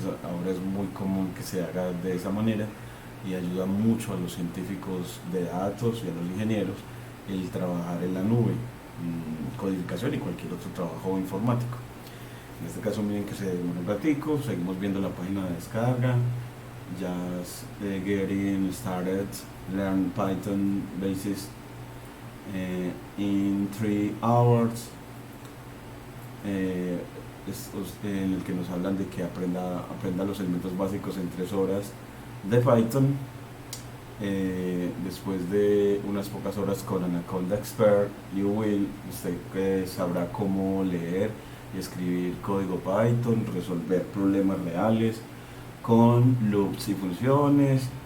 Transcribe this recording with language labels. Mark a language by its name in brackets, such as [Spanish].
[Spanish] Ahora es muy común que se haga de esa manera y ayuda mucho a los científicos de datos y a los ingenieros el trabajar en la nube, codificación y cualquier otro trabajo informático. En este caso miren que se demora un ratico, seguimos viendo la página de descarga. [English] Just getting started, learn Python basics in 3 hours. [Spanish] En el que nos hablan de que aprenda los elementos básicos en 3 horas de Python. Después de unas pocas horas con Anaconda Expert, usted sabrá cómo leer y escribir código Python, resolver problemas reales con loops y funciones.